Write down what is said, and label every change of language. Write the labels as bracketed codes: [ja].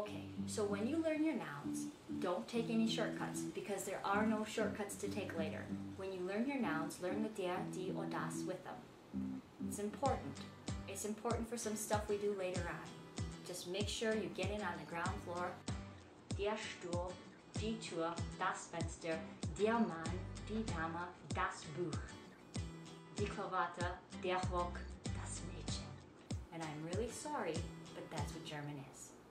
[en] Okay, so when you learn your nouns, don't take any shortcuts because there are no shortcuts to take later. When you learn your nouns, learn the der, die, or das with them. It's important. It's important for some stuff we do later on. Just make sure you get in on the ground floor. [de] Der Stuhl, die Tür, das Fenster, der Mann, die Dame, das Buch. Die Krawatte, der Rock, das Mädchen. [en] And I'm really sorry, but that's what German is.